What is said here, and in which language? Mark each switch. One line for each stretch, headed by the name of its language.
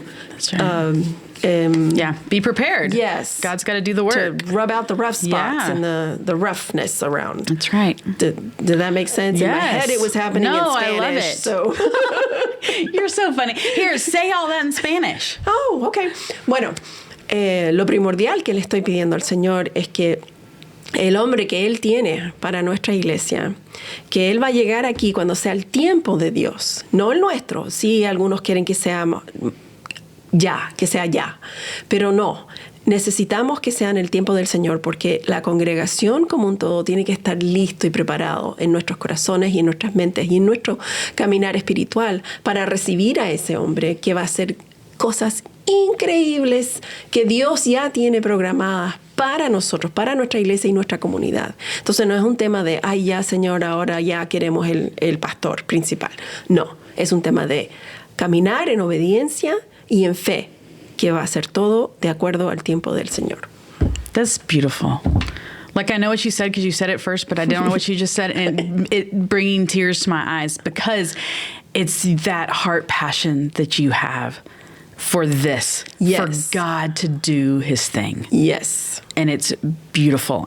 English: That's right. Be prepared. Yes. God's got to do the work. To rub out the rough spots and the roughness around. That's right. Did that make sense? Yes. In my head, it was happening in Spanish. I love it. So. You're so funny. Here, say all that in Spanish. Oh, okay.
Spanish: Bueno, lo primordial que le estoy pidiendo al Señor es que el hombre que Él tiene para nuestra iglesia, que Él va a llegar aquí cuando sea el tiempo de Dios, no el nuestro. Sí, algunos quieren que sea ya, pero no. necesitamos que sea en el tiempo del Señor, porque la congregación como un todo tiene que estar listo y preparado en nuestros corazones y en nuestras mentes y en nuestro caminar espiritual para recibir a ese hombre que va a hacer cosas increíbles que Dios ya tiene programadas para nosotros, para nuestra iglesia y nuestra comunidad. Entonces no es un tema de, ay, ya Señor, ahora ya queremos el pastor principal. No, es un tema de caminar en obediencia y en fe, que va a ser todo de acuerdo al tiempo del Señor.
English: That's beautiful. Like, I know what you said because you said it first, but I don't know what you just said, and it bringing tears to my eyes because it's that heart passion that you have for this, Yes. for God to do his thing. Yes. And it's beautiful.